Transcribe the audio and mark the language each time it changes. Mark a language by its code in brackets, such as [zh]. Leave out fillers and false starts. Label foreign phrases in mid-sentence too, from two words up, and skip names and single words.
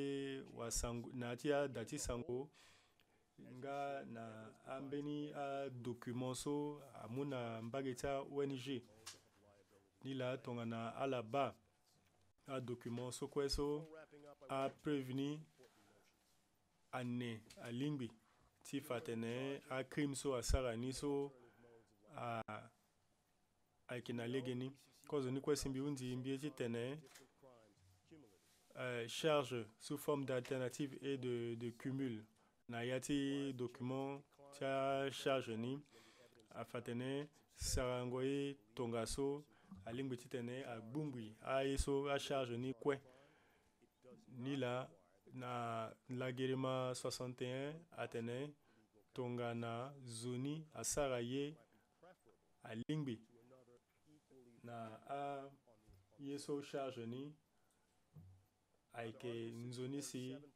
[sg] wasango na ti ada ti sango nga na ambeni adocument so amû na mbage ti aONG ni la atongana ala ba adocument so kue so apreuve ni ane alingbi ti fa tene acrime so asara ni so ayeke na lege ni kozo ni kue si mbi hundi mbie ti tene [fr] charge sous forme d'alternative et de cumul [sg] na ya ti document ti acharge ni afa tene sarango ye tonga so alingbi ti tene agbumbui aye so acharge ni kue ni la na lagerema 61 atene tongana zoni asara ye alingbi na ye so charge ni ayeke nzoni si